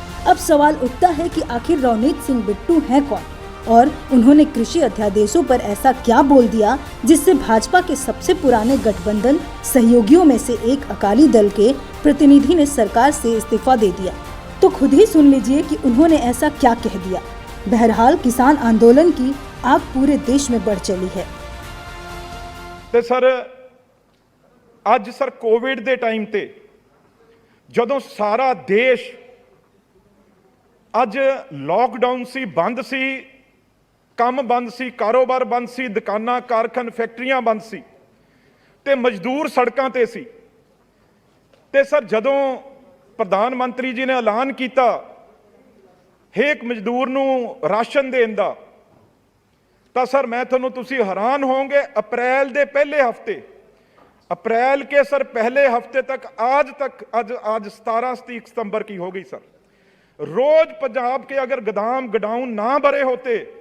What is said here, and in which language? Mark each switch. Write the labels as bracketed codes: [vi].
[hi] अब सवाल उठता है कि आखिर रवनीत सिंह बिट्टू हैं कौन और उन्होंने कृषि अध्यादेशों पर ऐसा क्या बोल दिया जिससे भाजपा के सबसे पुराने गठबंधन सहयोगियों में से एक अकाली दल के प्रतिनिधि ने सरकार से इस्तीफा दे दिया। तो खुद ही सुन लीजिए कि उन्होंने ऐसा क्या कह दिया। बहरहाल किसान आंदोलन की आग पूरे देश में बढ़ चली है। तो सर आज सर कोविड के टाइम ते [pa] ਜਦੋਂ ਸਾਰਾ ਦੇਸ਼ ਅੱਜ ਲੋਕਡਾਊਨ ਸੀ, ਬੰਦ ਸੀ, ਕੰਮ ਬੰਦ ਸੀ, ਕਾਰੋਬਾਰ ਬੰਦ ਸੀ, ਦੁਕਾਨਾਂ, ਕਾਰਖਾਨੇ, ਫੈਕਟਰੀਆਂ ਬੰਦ ਸੀ ਤੇ ਮਜ਼ਦੂਰ ਸੜਕਾਂ ਤੇ ਸੀ। ਤੇ ਸਰ ਜਦੋਂ ਪ੍ਰਧਾਨ ਮੰਤਰੀ ਜੀ ਨੇ ਐਲਾਨ ਕੀਤਾ ਹਰੇਕ ਮਜ਼ਦੂਰ ਨੂੰ ਰਾਸ਼ਨ ਦੇਣ ਦਾ, ਤਾਂ ਸਰ [hi] मैं ਤੁਸੀਂ हैरान होंगे, अप्रैल के पहले हफ्ते, अप्रैल के सर पहले हफ्ते तक आज 17 सितंबर की हो गई सर, रोज पंजाब के अगर गोडाउन ना भरे होते